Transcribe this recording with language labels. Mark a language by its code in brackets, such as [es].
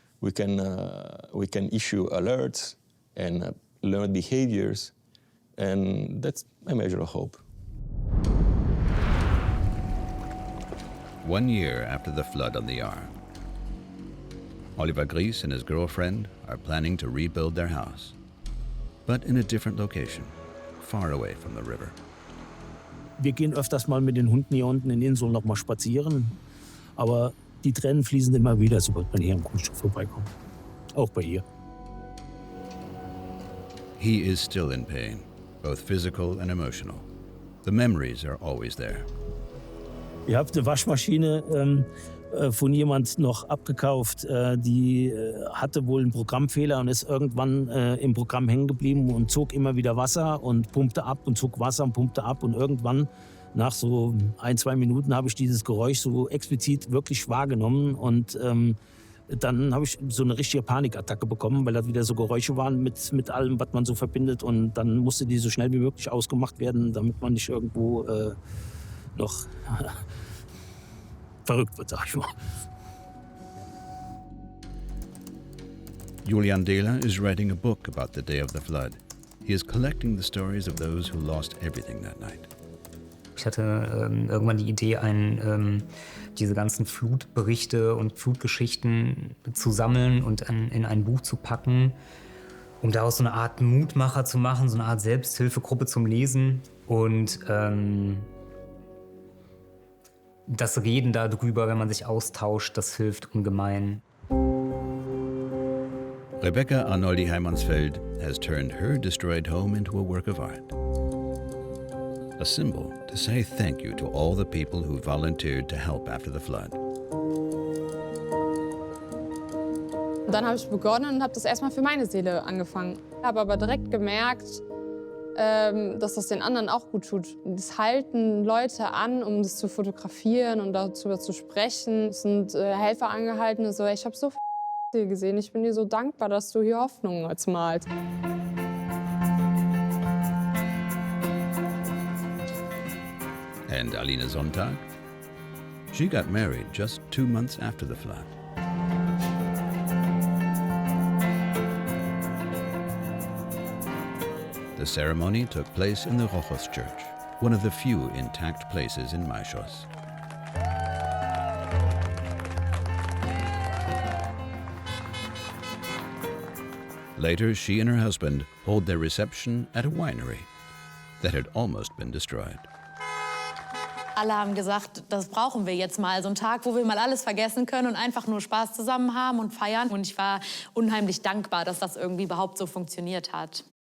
[en] We can issue alerts and learn behaviors, and that's a measure of hope. 1 year after the flood on the Ahr, Oliver Gries and his girlfriend are planning to rebuild their house, but in a different location, far away from the river. [de] Wir gehen öfters mal mit den Hunden hier unten in Inseln noch mal spazieren, aber die Tränen fließen immer wieder, sobald man hier am Grundstück vorbeikommt. Auch bei ihr. [en] He is still in pain, both physical and emotional. The memories are always there. [de] Ich habe eine Waschmaschine von jemand noch abgekauft. Die hatte wohl einen Programmfehler und ist irgendwann im Programm hängen geblieben und zog immer wieder Wasser und pumpte ab und zog Wasser und pumpte ab. Und irgendwann, nach so 1-2 Minuten, habe ich dieses Geräusch so explizit wirklich wahrgenommen. Und dann habe ich so eine richtige Panikattacke bekommen, weil da wieder so Geräusche waren mit allem, was man so verbindet. Und dann musste die so schnell wie möglich ausgemacht werden, damit man nicht irgendwo noch verrückt wird, sag ich mal. [en] Julian Dehler is writing a book about the day of the flood. He is collecting the stories of those who lost everything that night. [de] Ich hatte irgendwann die Idee, diese ganzen Flutberichte und Flutgeschichten zu sammeln und in ein Buch zu packen, um daraus so eine Art Mutmacher zu machen, so eine Art Selbsthilfegruppe zum Lesen und das Reden darüber, wenn man sich austauscht, das hilft ungemein. [en] Rebecca Arnoldi Heimansfeld has turned her destroyed home into a work of art. A symbol to say thank you to all the people who volunteered to help after the flood. [de] Dann habe ich begonnen und habe das erstmal für meine Seele angefangen. Ich habe aber direkt gemerkt, dass das den anderen auch gut tut. Es halten Leute an, um das zu fotografieren und darüber zu sprechen. Es sind Helfer angehalten, so, ich habe so viel gesehen, ich bin dir so dankbar, dass du hier Hoffnung jetzt malst. [en] And Alina Sonntag? She got married just 2 months after the flood. The ceremony took place in the Rochos Church, one of the few intact places in Maishos. Later, she and her husband hold their reception at a winery that had almost been destroyed. [de] Alle haben gesagt, das brauchen wir jetzt mal. So einen Tag, wo wir mal alles vergessen können und einfach nur Spaß zusammen haben und feiern. Und ich war unheimlich dankbar, dass das irgendwie überhaupt so funktioniert hat.